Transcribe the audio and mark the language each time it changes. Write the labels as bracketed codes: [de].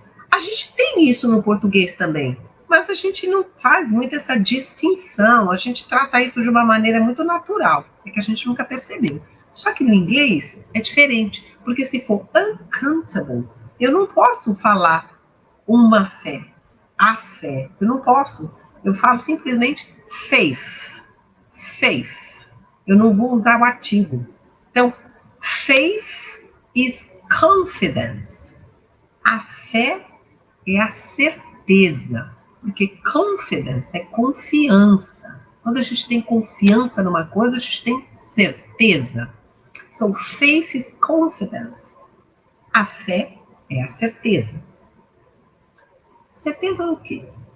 [pt] A gente tem isso no português também, mas a gente não faz muito essa distinção, a gente trata isso de uma maneira muito natural, é que a gente nunca percebeu. Só que no inglês é diferente, porque se for uncountable, eu não posso falar uma fé, a fé, eu não posso. Eu falo simplesmente faith, faith. Eu não vou usar o artigo. Então, [en] faith is confidence. [pt] A fé é a certeza, porque confidence é confiança. Quando a gente tem confiança numa coisa, a gente tem certeza. [en] So, faith is confidence. [pt] A fé é a certeza. Certeza o quê?